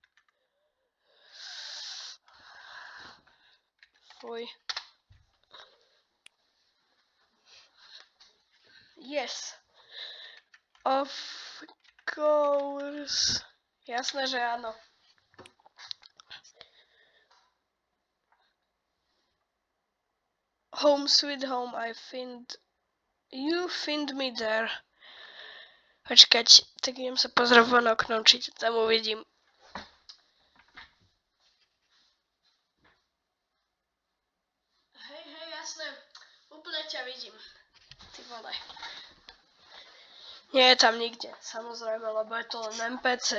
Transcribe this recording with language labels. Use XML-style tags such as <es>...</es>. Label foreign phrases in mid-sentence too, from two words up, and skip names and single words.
<sk>Fuj.</sk> <en>Yes. Of course.</en> <sk>Jasné, že áno.</sk> <en>Home sweet home, you find me there.</en> <sk>Počkať, tak idem sa pozrieť von oknom, či ťa tam uvidím. Hej, jasné. Úplne ťa vidím. Ty vole. Nie je tam nikde, samozrejme, lebo je to len NPC.</sk>